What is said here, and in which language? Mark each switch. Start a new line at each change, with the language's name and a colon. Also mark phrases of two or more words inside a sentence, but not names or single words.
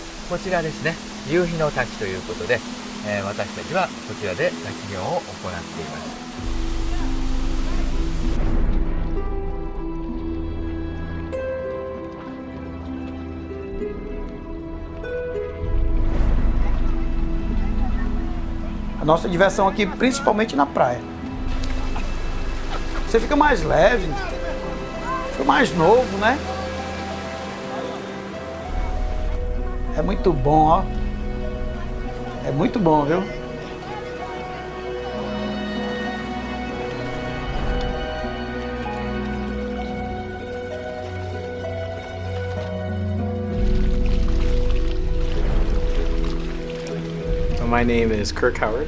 Japanese: こちらですね、夕日の滝ということで、私たちはこちらで滝行を行っています。
Portuguese: A nossa diversão aqui, principalmente na praia. Você fica mais leve, fica mais novo, né? É muito bom, ó. É muito bom, viu?
English: My name is Kirk Howard.